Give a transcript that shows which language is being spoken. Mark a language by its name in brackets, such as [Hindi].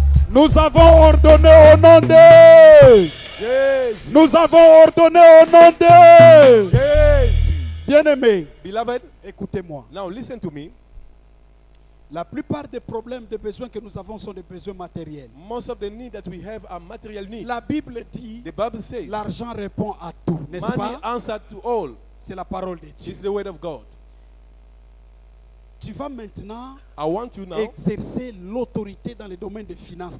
[French] Nous avons ordonné au nom de Jésus. Nous avons ordonné au nom de Jésus. Bien-aimés, [English] Beloved, [French] écoutez-moi. [English] now listen to me. [French] La plupart des problèmes, des besoins que nous avons sont des besoins matériels. [English] Most of the needs that we have are material needs. [French] La Bible dit [English] The Bible says, [French] l'argent répond à tout, n'est-ce [English] money [French] pas? [English] answer to all. [French] C'est la parole de Dieu. [English] It's the word of God. [French] Tu vas maintenant [English] I want you now. [French] exercer l'autorité dans le domaine des finances.